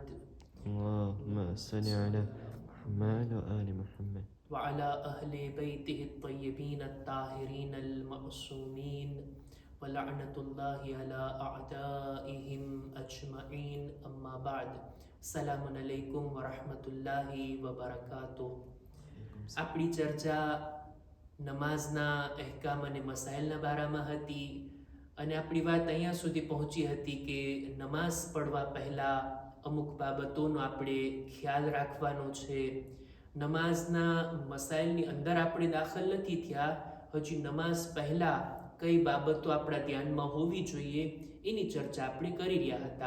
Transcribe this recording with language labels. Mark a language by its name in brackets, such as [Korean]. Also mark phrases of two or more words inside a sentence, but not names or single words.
[Arabic] اللهم صل على محمد وآل محمد وعلى أهل بيته الطيبين الطاهرين المعصومين ولعنة الله على أعدائهم أجمعين أما بعد السلام عليكم ورحمة الله وبركاته. [Gujarati] આપણી ચર્ચા નમાઝના અહેકામ અને મસાઇલના બારામાં હતી અને આપણી વાત અહીંયા સુધી પહોંચી હતી કે નમાઝ પડવા પહેલાં અમુક બાબતોનો આપણે ખ્યાલ રાખવાનો છે. નમાઝના મસાઇલની અંદર આપણે દાખલ નથી થયા, હજી નમાઝ પહેલાં કઈ બાબતો આપણા ધ્યાનમાં હોવી જોઈએ એની ચર્ચા આપણે કરી રહ્યા હતા.